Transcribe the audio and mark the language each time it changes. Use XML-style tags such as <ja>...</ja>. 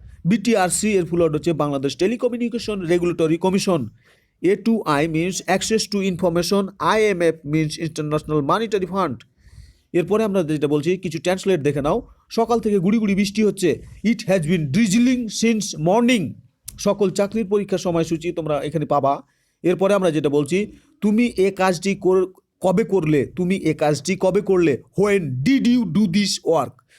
<bn>BTRC এর fooled হচ্ছে Bangladesh telecommunication regulatory commission.</bn> <en>A2I means access to information, IMF means international monetary fund.</en> <bn>এরপরে আমরা যেটা বলছি কিছু ট্রান্সলেট দেখে নাও। সকাল থেকে গুড়ি গুড়ি বৃষ্টি হচ্ছে,</bn> <en>It has been drizzling since morning.</en> <bn>সকল চাকরির পরীক্ষার সময়সূচি তোমরা এখানে পাবা। এরপরে আমরা যেটা বলছি, তুমি এ কাজটি কবে করলে, তুমি এ কাজটি কবে করলে,</bn> <en>When did you do this work.</en>